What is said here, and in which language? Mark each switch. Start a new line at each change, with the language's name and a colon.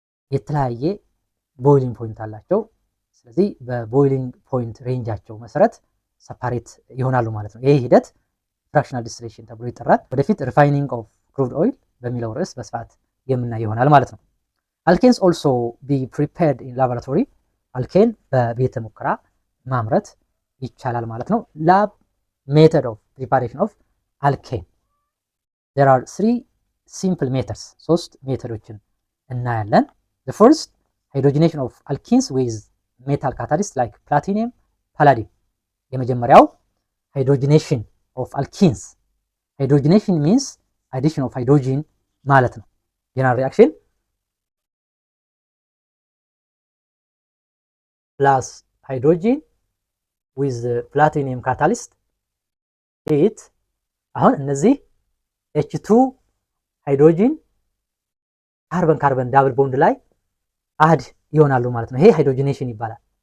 Amharic: የተለያየ ቦይሊንግ ፖይንት አላቸው። ስለዚህ በቦይሊንግ ፖይንት ሬንጃቸው መሰረት ሰፓሬት ይሆናሉ ማለት ነው። ይሄ ሂደት ፍራክሽናል ዲስቲሌሽን ተብሎ ይጠራል። ወደፊት ሪፋይኒንግ ኦፍ ክሩድ ኦይል በሚለው ርዕስ በስፋት የምናይ ይሆናል ማለት ነው።
English: አልኬንስ ኦልሶ ቢ ፕሪፔርድ ኢን ላቦራቶሪ።
Amharic: አልኬን በቤተ ሙከራ ማምረት ይቻላል ማለት ነው።
English: ላብ ሜተድ ኦፍ ፕሪፓሬሽን ኦፍ አልኬን there are three simple methods.
Amharic: ሶስት ሜተዶችን እናያለን።
English: the first hydrogenation of alkenes with metal catalyst like platinum, palladium.
Amharic: የመጀመሪያው
English: hydrogenation of alkenes. hydrogenation means addition of hydrogen
Amharic: ማለት ነው።
English: general reaction plus hydrogen with platinum catalyst heat።
Amharic: አሁን እነዚህ H2 ሃይድሮጂን ካርበን ካርበን ዳብል ቦንድ ላይ አድ ይሆናሉ ማለት ነው። ይሄ ሃይድሮጂኔሽን ይባላል።